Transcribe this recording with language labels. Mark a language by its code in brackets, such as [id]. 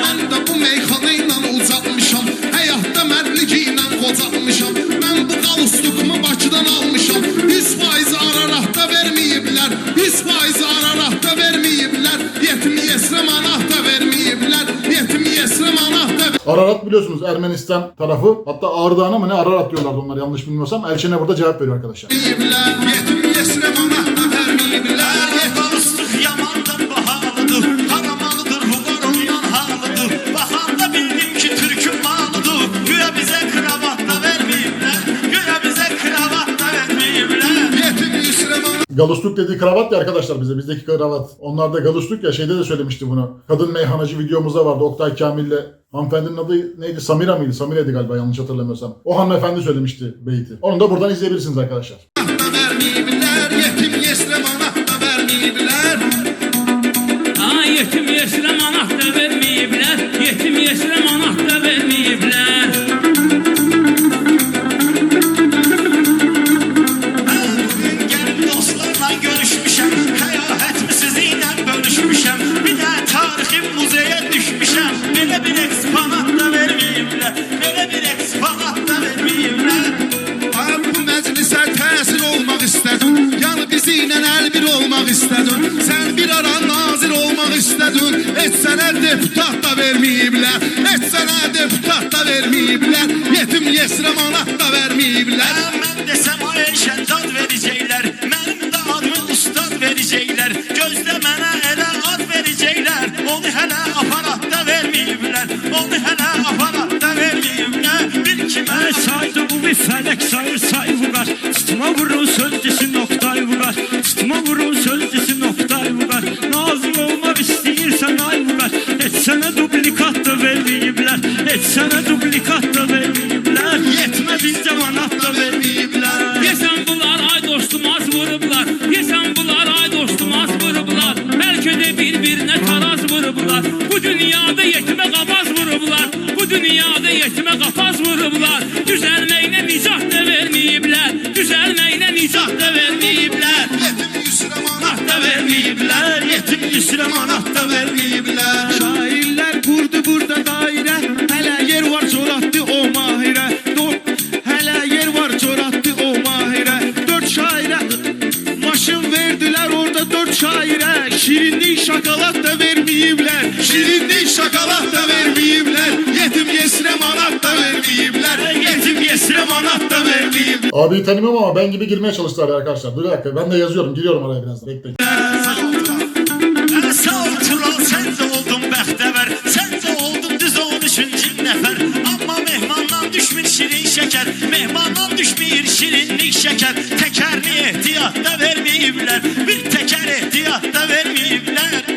[az] Mən də bu meyxana ilə ucalmışam, həyatda mərdliki ilə qocalmışam. Mən bu qalustukumu Bakıdan almışam, 100% Araratda verməyiblər, 100% Araratda verməyiblər. Yetim yesrə manat da verməyiblər, yetim yesrə manat da [tr] Ararat biliyorsunuz Ermenistan tarafı. Hatta Ağrı mı ne Ararat diyorlardı onlar yanlış bilmiyorsam. Elçine burada cevap veriyor arkadaşlar. [az] verməyiblər, yetim yesrə manat da verməyiblər. Qalustuk yamandan bahalıdır, haramalıdır, huvar ondan halıdır. Baxanda bildim ki Türk'ün malıdır, güya bize kravat da vermeyiblər, güya bize kravat da vermeyiblər. Yetim yesrə manat [tr] Galustuk dediği kravat ya arkadaşlar bize. Bizdeki kravat. Onlar da galustuk ya şeyde de söylemişti bunu. Kadın meyhanacı videomuzda vardı. Oktay Kamil'le hanımefendinin adı neydi? Samira mıydı? Samire'ydi galiba yanlış hatırlamıyorsam. O hanımefendi söylemişti beyti. Onu da buradan izleyebilirsiniz arkadaşlar. [az] da verməyiblər, yetim yesrə manat da verməyiblər. Yetim yesirə manat da verməyiblər, yetim yesirə manat da verməyiblər. Bugün gəlib dostlarla görüşmüşəm, həyatımı sizinlə bölüşmüşəm. Bir də tarixi muzeyə düşmüşəm, belə bir eksponat da verməyiblər, belə bir eksponat da verməyiblər. Ay bu məclisə təsir olmaq istədin, yəni bizi ilə əlbir olmaq istədin. Sən bir ara nazir olmaq istədin, heç sənə deputat da verməyiblər, heç sənə deputat da verməyiblər. Yetim yesrə manat da verməyiblər. Mən desəm ay şəndad verəcəklər, mənim də adımı ustad verəcəklər. Gözlə mənə elə ad verəcəklər, onu hələ aparatda verməyiblər, onu hələ aparatda verməyiblər. Bir kimə Saydı bu bir fələk sayır say vurar, üstüma vurun sözcüsü noktay vurar, üstüma vurun sözcüsü noktay vurar. Nazım olmaq istəyirsən ay vurar, heç sənə dublikat da verməyiblər, heç sənə dublikat da verməyiblər. Yetmə bir camanat da verməyiblər. Yesən bunlar ay dostum az vurublar, yesən bunlar ay dostum az vurublar. Bəlkə də bir-birinə taraz vurublar, bu dünyada yetimə qapaz vurublar, bu dünyada yetimə qapaz vurublar. Düzəlməyinə nicat da verməyiblər, düzəlməyinə nicat da verməyiblər. Yetim yesrə manat Da verməyiblər, yetim üstünə manat da verməyiblər. Şairlər qurdu burada dairə, hələ yer var coratdı o mahirə. Hələ yer var coratdı o mahirə. 4 şairə maşın verdilər orada 4 şairə. Şirinlik şokolad da verməyiblər, şirinlik şokolad da verməyiblər. Yetim yesrə manat da verməyiblər, yetim yesirə manat da verməyiblər. [tr] Abiyi tanımıyorum ama ben gibi girmeye çalıştılar arkadaşlar. Dur bir dakika ben de yazıyorum. Giriyorum araya birazdan. Bekleyin. [az] sağ ol Tural, sən də oldun bəxtəvər, sən də oldun düz 13-cü nəfər. Amma mehmandan düşmür şirin şəkər, mehmandan düşmür şirinlik şəkər. Təkərli ehtiyat da verməyiblər, bir təkər ehtiyat da verməyiblər.